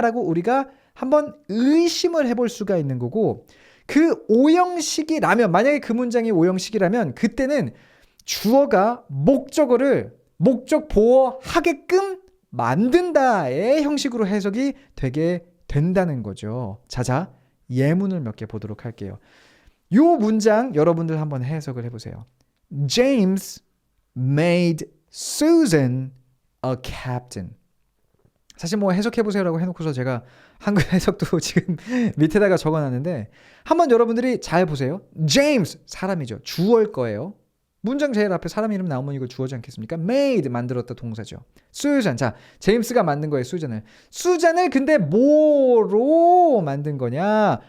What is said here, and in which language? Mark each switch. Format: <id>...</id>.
<ko>라고 우리가 한번 의심을 해볼 수가 있는 거고, 그 5형식이라면, 만약에 그 문장이 5형식이라면 그때는 주어가 목적어를 목적 보호하게끔 만든다의 형식으로 해석이 되게 된다는 거죠. 자 예문을 몇 개 보도록 할게요. 요 문장 여러분들 한번 해석을 해보세요.</ko> <en>James made Susan a captain.</en> <ko>사실 뭐 해석해보세요라고 해놓고서 제가 한글 해석도 지금 밑에다가 적어놨는데 한번 여러분들이 잘 보세요. James 사람이죠. 주어일 거예요. 문장 제일 앞에 사람 이름 나오면 이거 주어지 않겠습니까? Made 만들었다 동사죠. Susan 자 제임스가 만든 거예요. 수잔을 근데 뭐로 만든 거냐?</ko>